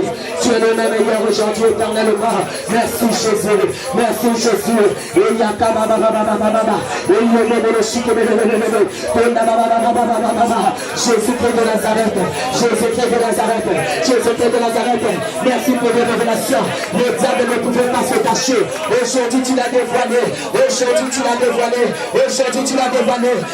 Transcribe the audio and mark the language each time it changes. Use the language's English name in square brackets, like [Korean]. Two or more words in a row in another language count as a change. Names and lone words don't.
[French] Tu es le même hier, aujourd'hui, éternellement. Merci Jésus. Merci Jésus. Et yakama baba baba baba. Jésus-Christ de Nazareth, Jésus-Christ de Nazareth, Jésus-Christ de Nazareth, merci pour les révélations. Le diable ne pouvait pas se cacher. Aujourd'hui tu l'as dévoilé. Aujourd'hui tu l'as dévoilé. Aujourd'hui tu l'as dévoilé.